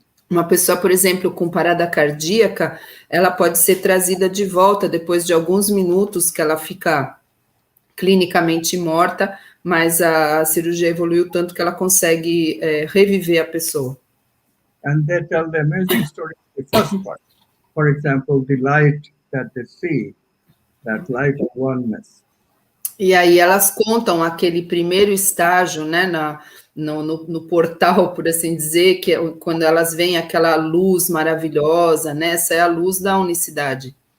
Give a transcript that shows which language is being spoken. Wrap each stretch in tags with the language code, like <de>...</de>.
<pt>Uma pessoa, por exemplo, com parada cardíaca, ela pode ser trazida de volta depois de alguns minutos que ela fica clinicamente morta, mas a cirurgia evoluiu tanto que ela consegue reviver a pessoa.</pt> <en>And they tell the amazing story of the first part. For example, the light that they see, that light of oneness.</en> <pt>E aí elas contam aquele primeiro estágio, né, no portal, por assim dizer, que é quando elas veem aquela luz maravilhosa, né, essa é a luz da unicidade.</pt>